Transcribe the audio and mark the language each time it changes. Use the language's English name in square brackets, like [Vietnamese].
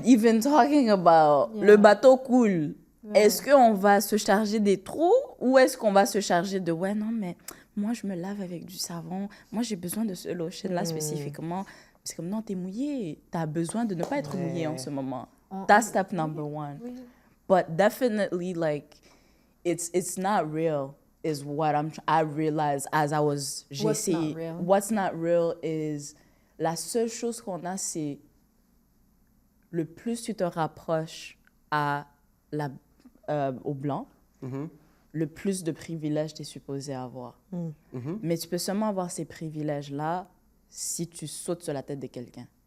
[English] we even talking about? Yeah. [French] Le bateau coule. Ouais. Est-ce qu'on va se charger des trous ou est-ce qu'on va se charger de ouais, non, mais moi, je me lave avec du savon. Moi, j'ai besoin de ce lotion-là spécifiquement. C'est comme non, t'es mouillé. T'as besoin de ne pas être mouillé en ce moment. [English] That's step number one. [French] Oui. [English] But definitely, like, it's not real. Is what I realized as I was. What's not real? What's not real is [French] la seule chose qu'on a, c'est le plus tu te rapproches au blanc, le plus de privilèges tu es supposé avoir. Mais tu peux seulement avoir ces privilèges-là si tu sautes sur la tête de quelqu'un.